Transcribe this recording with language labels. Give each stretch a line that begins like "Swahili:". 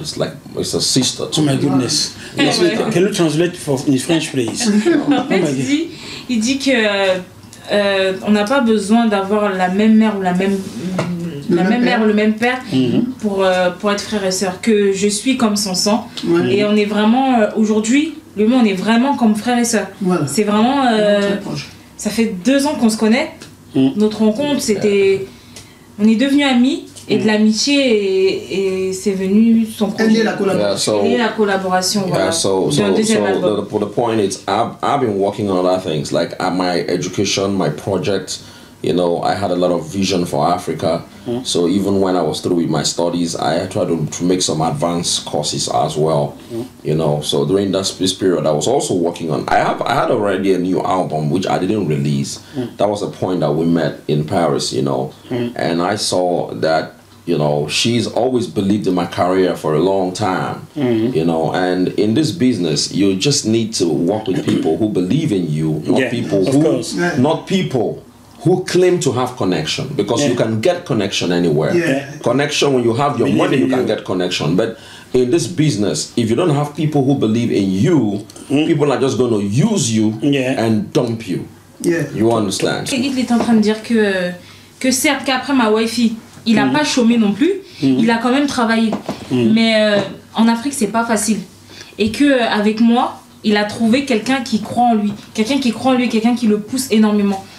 English: It's like it's a sister to me. Oh my goodness. Yes, can you translate in French, please?
French: En fait, il dit que on n'a pas besoin d'avoir la même mère ou la même mère ou le même père pour être frère et sœur, que je suis comme son sang. Et on est vraiment, aujourd'hui, on est vraiment comme frère et sœur. C'est vraiment, ça fait 2 ans qu'on se connaît. Notre rencontre, c'était, on est devenus amis, et de l'amitié, et c'est venu son projet. Et la collaboration. Voilà.
English: The point is, I've been working on other things, like at my education, my project. You know, I had a lot of vision for Africa. So even when I was through with my studies, I tried to make some advanced courses as well. You know, so during this period, I was also working on. I had already a new album which I didn't release. That was the point that we met in Paris. You know, and I saw that. You know, she's always believed in my career for a long time. You know, and in this business, you just need to work with people who believe in you, not people who claim to have connection, because you can get connection anywhere. Connection, when you have your money, you can get connection. But in this business, if you don't have people who believe in you, people are just going to use you and dump you. You understand?
French: Il est en train de dire que certes, qu'après ma Wi-Fi, il n'a pas chômé non plus, il a quand même travaillé. Mais en Afrique, c'est pas facile. Et qu'avec moi, il a trouvé quelqu'un qui croit en lui. Quelqu'un qui croit en lui, quelqu'un qui le pousse énormément.